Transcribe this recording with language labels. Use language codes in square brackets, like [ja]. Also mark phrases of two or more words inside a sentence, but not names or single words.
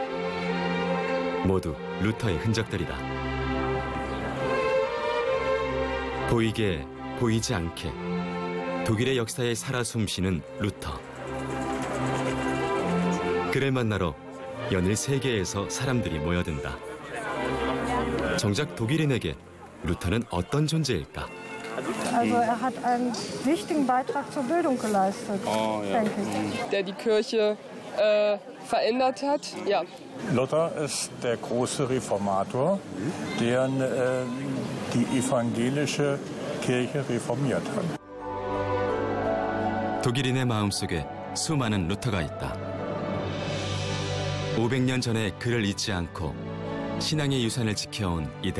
[ko] 모두 루터의 흔적들이다. 보이게 보이지 않게 독일의 역사에 살아 숨쉬는 루터. 그를 만나러 연일 세계에서 사람들이 모여든다. 정작 독일인에게 루터는 어떤 존재일까? [de] Also hat einen wichtigen Beitrag zur Bildung geleistet, denke ich. Der die Kirche verändert hat. Ja. Luther ist der große Reformator, der die evangelische Kirche reformiert hat. [ko] 독일인의 마음속에 수많은 루터가 있다. 500년 전에 그를 잊지 않고 신앙의 유산을 지켜온 이들.